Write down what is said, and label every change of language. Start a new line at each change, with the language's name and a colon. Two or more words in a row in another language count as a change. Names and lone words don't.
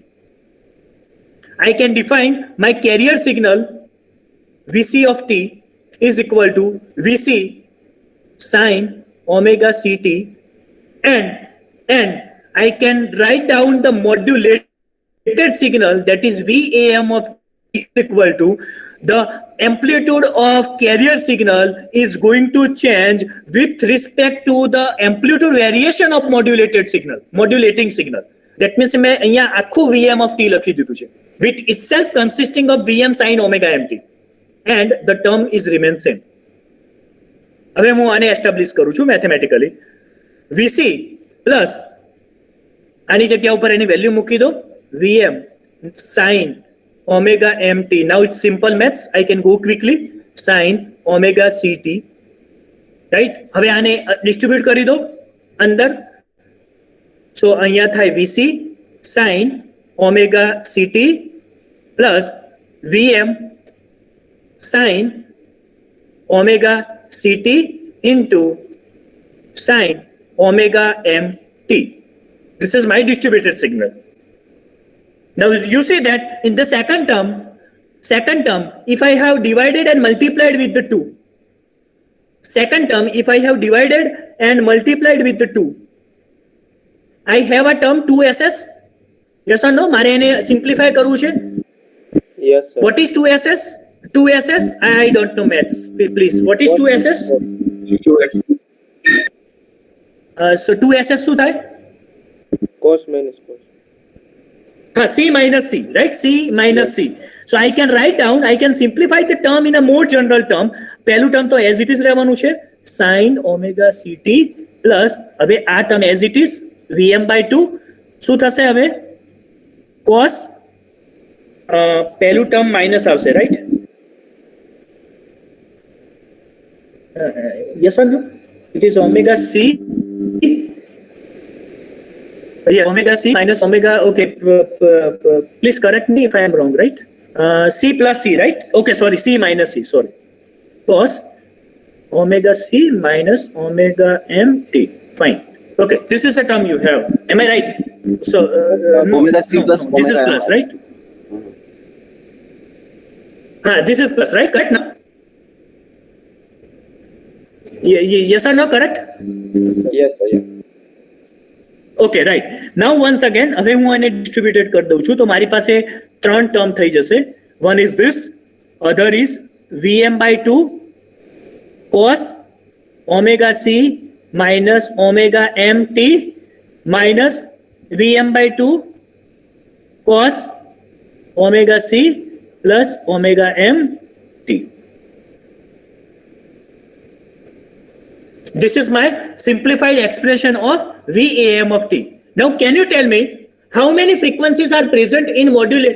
English: I can define my carrier signal Vc of t is equal to Vc sine omega ct, and I can write down the modulated signal, that is VAM of t is equal to the amplitude of carrier signal is going to change with respect to the amplitude variation of modulating signal. That means
Gujarati: मैं અહીંયા આખું
English: VM of t
Gujarati: લખી દીધું છે,
English: with itself consisting of Vm sin omega mt, and the term is remain same.
Gujarati: હવે હું આને એસ્ટાબ્લિશ કરું છું મેથેમેટિકલી. VC પ્લસ આની જગ્યા ઉપર એની વેલ્યુ મૂકી દો,
English: Vm sin omega mt. Now it's simple maths, I can go quickly. Sin omega ct
Gujarati: રાઈટ. હવે આને ડિસ્ટ્રીબ્યુટ કરી દો અંદર.
English: સો
Gujarati: અહીંયા થાય
English: VC sine omega CT plus VM sine omega CT into sine omega mt. This is my distributed signal. Now you see that in the second term, if I have divided and multiplied with the 2, second term, if I have divided and multiplied with the 2, I have a term 2ss. Yes or no?
Gujarati: મારે એને simplify કરવું છે.
English: Yes, sir. What is 2ss? 2ss? I don't know maths. Please, what is 2ss?
Gujarati: So 2ss શું થાય?
English: Cos minus cos. C minus C, right? C minus C. So I can write down, I can simplify the term in a more general term.
Gujarati: પહેલું term તો
English: as it is
Gujarati: રહેવાનું છે,
English: sin omega ct plus
Gujarati: હવે આ
English: term as it is Vm by 2
Gujarati: શું થશે હવે?
English: cos પહેલું term minus આવશે, right? Yes or no? It is omega C. Yeah, omega C minus omega. Okay, please correct me if I am wrong, right? C plus C, right? Okay, sorry, C minus C, sorry. Cos omega C minus omega mt. Fine. Okay, this is a term you have. Am I right? So, Omega C plus this is omega plus, m. right? This is plus, right? Correct now? Yes or no, correct? Yes, sir. Yeah. okay right. now once again
Gujarati: હવે હું આને ડિસ્ટ્રીબ્યુટેડ કરી દઉં છું તો મારી પાસે ત્રણ ટર્મ થઈ જશે.
English: one is this, other is Vm by 2 cos omega C minus omega mt minus Vm by 2 cos omega C plus omega mt. This is my simplified expression of VAM of t. Now, can you tell me how many frequencies are present in modulate?